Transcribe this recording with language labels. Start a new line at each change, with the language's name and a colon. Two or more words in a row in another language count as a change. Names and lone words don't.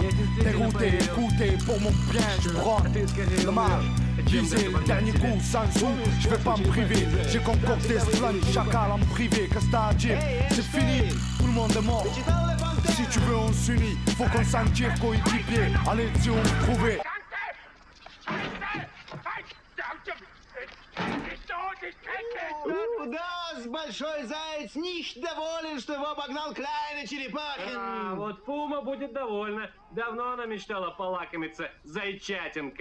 French: Dérouté, écouté, pour mon bien, je prends le mal. Viser, dernier coup, sans sou, je vais pas me priver. J'ai concocté ce plan de chacal en privé. Qu'est-ce que t'as à dire? C'est fini, tout le monde est mort. Si tu veux, on s'unit, faut qu'on s'en tire, coéquipier. Allez, si on se trouvait.
Russian: Да, большой заяц нищ доволен, что его обогнал Клайн и Черепахин. А вот Пума будет довольна. Давно она мечтала полакомиться зайчатинкой.